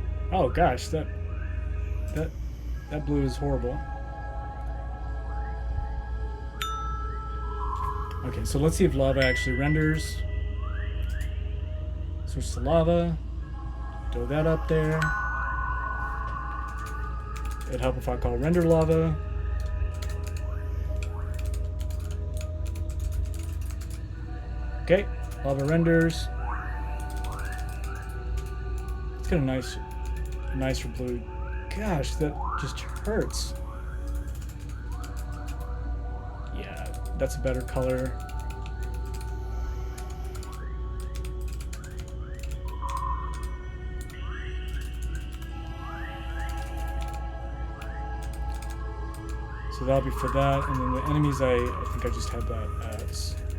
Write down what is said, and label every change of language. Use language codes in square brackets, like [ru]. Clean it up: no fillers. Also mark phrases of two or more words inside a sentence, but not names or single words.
[en] Oh gosh, that blue is horrible. Okay, so let's see if lava actually renders. Switch to lava. Throw that up there. It'd help if I call render lava. Okay, lava renders. It's got a nicer blue. Gosh, that just hurts. Yeah, that's a better color. So that'll be for that, and then the enemies, I think I just had that as.